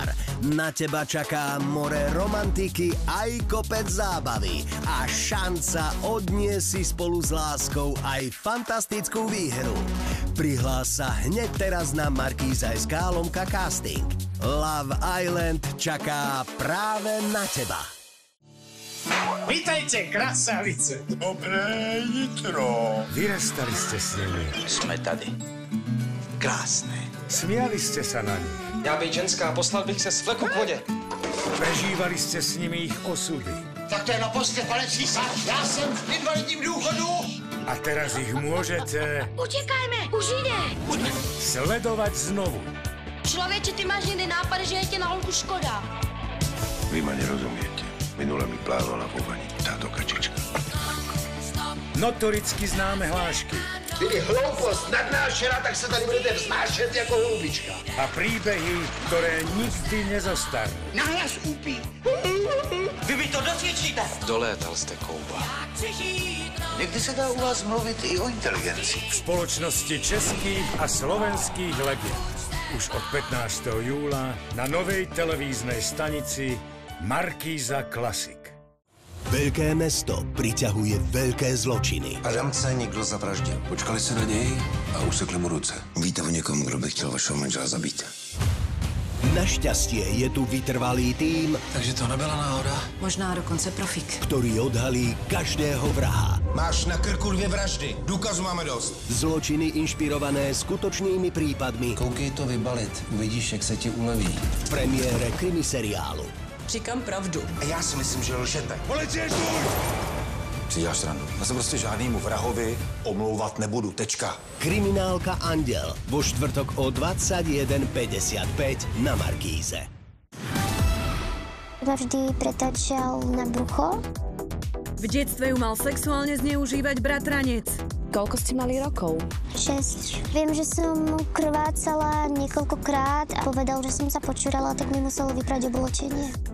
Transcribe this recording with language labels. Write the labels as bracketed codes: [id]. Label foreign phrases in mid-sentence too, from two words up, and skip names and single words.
[sk] Na teba čaká more romantiky aj kopec zábavy a šanca odniesť si spolu s láskou aj fantastickú výhru. Prihlás sa hneď teraz na Markíza.sk /casting. Love Island čaká práve na teba. Vítajte, krasavice. [cs] Dobré jitro. [sk] Vyrastali ste s nimi. [cs] Jsme tady. Krásné. [sk] Smiali ste sa na nich. [cs] Já bych ženská, poslal bych se z fleku k vodě. [sk] Prežívali ste s nimi ich osudy. [cs] Tak to je na poste, pane císař. Já jsem v invalidním důchodu. [sk] A teraz ich môžete... Utekajme, už ide. Sledovať znovu. [cs] Člověče, ty máš někdy nápad, že je tě na holku škoda. [sk] Vy ma nerozumiete. Minule mi plávala vo vani táto kačička. Notoricky známe hlášky. [cs] Kdyby hloupost nadnášela, tak se tady budete vznášet jako holubička. [sk] A príbehy, ktoré nikdy nezostanú. [cs] Nahlas úpí. Vy mi to dosvědčíte. Dolétal jste kouba. Někdy se dá u vás mluvit i o inteligenci. [sk] V spoločnosti českých a slovenských legend. Už od 15. júla na novej televíznej stanici Markíza Klasik. Veľké mesto priťahuje veľké zločiny. [cs] Adamce někdo zavraždil. Počkali se na něj a usekli mu ruce. Víte o někom, kdo by chtěl vašeho manžela zabít? [sk] Našťastie je tu vytrvalý tím. [cs] Takže to nebyla náhoda? Možná dokonce profik. [sk] Ktorý odhalí každého vraha. [cs] Máš na krku 2 vraždy. Důkazů máme dost. [sk] Zločiny inšpirované skutočnými prípadmi. [cs] Koukej to vybalit. Uvidíš, jak se ti uleví. [sk] V premiére krimiseriálu. [cs] Říkám pravdu. A já si myslím, že lžete. Policie, žůj! Si děláš srandu. Já se prostě žádnému vrahovi omlouvat nebudu. Tečka. [sk] Kriminálka Anděl vo štvrtok o 21:55 na Markíze. Vždy pretáčal na brucho? V detstve ju mal sexuálne zneužívať bratranec. Koľko ste mali rokov? 6. Viem, že som krvácala niekoľkokrát a povedal, že som sa počúrala, tak mi muselo vyprať oblečenie.